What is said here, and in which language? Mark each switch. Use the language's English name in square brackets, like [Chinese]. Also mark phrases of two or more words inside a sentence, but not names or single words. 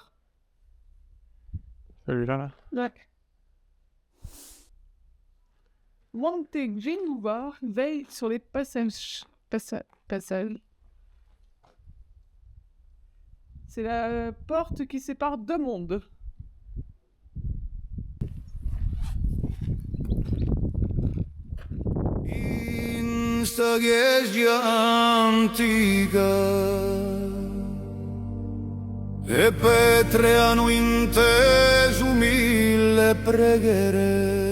[French] Celui-là, là. Ouais. Monte Genuva veille sur les passages. C'est la porte qui sépare deux mondes. [Corsican] In sta chiesa antica e Petre hanno inteso 1000 preghiere.